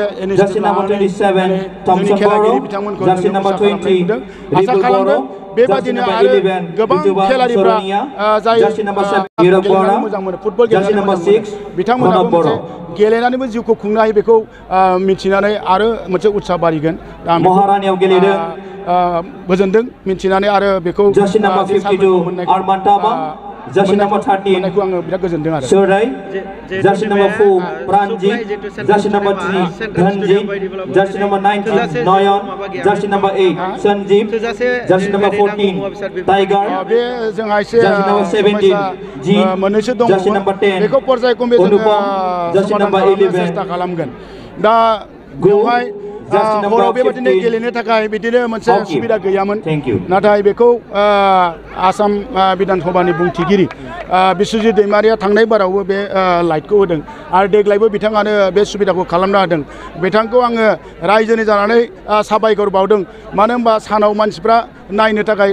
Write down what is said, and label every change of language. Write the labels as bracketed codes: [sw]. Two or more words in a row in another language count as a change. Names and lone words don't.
[brx] इनिशिएटिभ लानानै जोंनि खेलागिरि बिथांमोनखौ जों उत्साह खालामनाय नुदों आसा खालामदों बेबादिनो आरो गोबां खेलारिफ्रा जाय गेलेनानै मोजां मोनो फुटबल गेलेनानै मोजां मोनो बिथांमोनाबो मोनसे गेलेनानैबो जिउखौ खुंनो हायो बेखौ मिथिनानै आरो मोनसे उत्साह बारिगोन महारानियाव गेलेदों गोजोनदों मिथिनानै आरो बेखौ [en] Jersey number 13, Surai. Jersey number 4, Pranjit. Jersey number 3, Dhanjit. Jersey number 19, Noyon. Jersey number 8, Sanjeev. Jersey number 14, Tiger. Jersey number 17, Jeet. Jersey number 10, Anupam. Jersey number 11, Go. [brx] हराव बेबादिनो गेलेनो थाखाय बिदिनो मोनसे सुबिदा गैयामोन नाथाय बेखौ आसाम बिधान सभानि बुंथिगिरि बिश्वजित दैमारिया थांनाय बारावबो बे लाइटखौ होदों आरो देग्लायबो बिथाङानो बे सुबिदाखौ खालामना होदों बिथांखौ आङो रायजोनि जानानै साबायखर बावदों मानो होनबा सानाव मानसिफ्रा नायनो थाखाय